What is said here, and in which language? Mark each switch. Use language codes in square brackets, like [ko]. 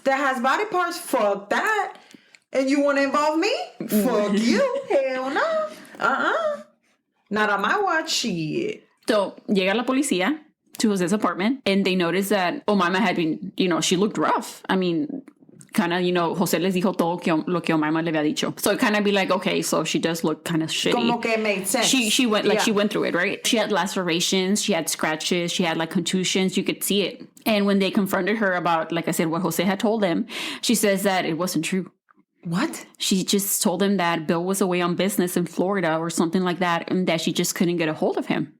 [en] That has body parts. Fuck that. And you want to involve me? Fuck you. Hell no. Not on my watch, shit. So [es] llega la policía [en] to Jose's apartment, and they notice that Omaima had been, she looked rough. I mean, kind of, [es] Jose les dijo todo lo que Omaima le había dicho. [en] So it kind of be like, okay, so she does look kind of shitty. [es] Como que [en] it made sense. She went she went through it, right? She had lacerations, she had scratches, she had like contusions. You could see it. And when they confronted her about, like I said, what Jose had told them, she says that it wasn't true. What? She just told him that Bill was away on business in Florida or something like that, and that she just couldn't get a hold of him.